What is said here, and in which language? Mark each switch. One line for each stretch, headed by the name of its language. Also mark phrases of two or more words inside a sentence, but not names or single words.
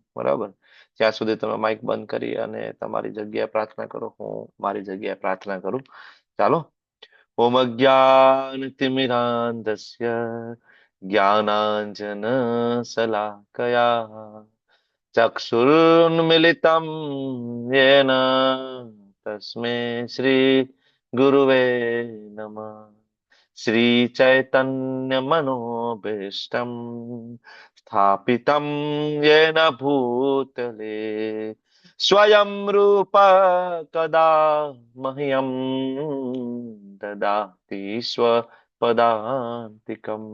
Gujarati: બરાબર, ત્યાં સુધી તમે માઇક બંધ કરી અને તમારી જગ્યાએ પ્રાર્થના કરો, હું મારી જગ્યાએ પ્રાર્થના કરું.
Sanskrit: ચાલો. ઓમ અજ્ઞાનતિમિરાન્ધસ્ય જ્ઞાનાંજન શલાકયા ચક્ષુરુન્મિલિतं येन तस्मै श्री गुरुवे नमः. श्री चैतन्य मनोभीष्टं स्थापितं येन भूतले स्वयं रूप कदा मह्यं ददाति स्वपदान्तिकम्.